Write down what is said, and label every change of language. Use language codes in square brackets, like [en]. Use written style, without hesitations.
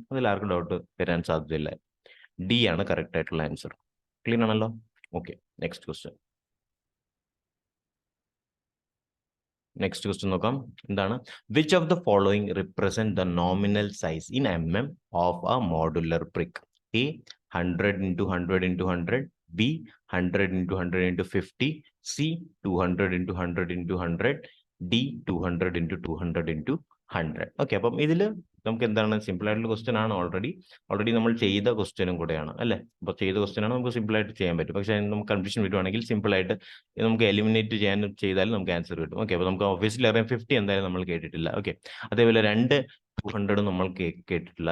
[ml] അതിൽ ആർക്കും ഡൗട്ട് വരാൻ സാധ്യതയില്ല. ഡി ആണ് കറക്റ്റ് ആയിട്ടുള്ള ആൻസർ. ക്ലിയർ ആണല്ലോ? ഓക്കെ, നെക്സ്റ്റ് ക്വസ്റ്റ്യൻ നോക്കാം. എന്താണ്? [en] Which of the following represent the nominal size in mm of a modular brick? A 100 into 100 into 100, B 100 into 100 into 50, C 200 into 100 into 100, D 200 into 200 into 100. [ml] Okay, അപ്പം ഇതിൽ നമുക്ക് എന്താണ്? Simple ആയിട്ടുള്ള question ആണ്. Already നമ്മൾ ചെയ്ത ക്വസ്റ്റ്യനും കൂടെയാണ് അല്ലേ? അപ്പോൾ ചെയ്ത ക്വസ്റ്റ്യൻ ആണ്, നമുക്ക് സിമ്പിൾ ആയിട്ട് ചെയ്യാൻ പറ്റും. പക്ഷേ നമുക്ക് കൺഫ്യൂഷൻ വരുവാണെങ്കിൽ സിമ്പിൾ ആയിട്ട് നമുക്ക് എലിമിനേറ്റ് ചെയ്താലും നമുക്ക് ആൻസർ കിട്ടും. ഓക്കെ, അപ്പോൾ നമുക്ക് ഓബിയസ്ലി അറിയാം 50 എന്തായാലും നമ്മൾ കേട്ടിട്ടില്ല. ഓക്കെ, അതേപോലെ 200 നമ്മൾ കേട്ടിട്ടില്ല.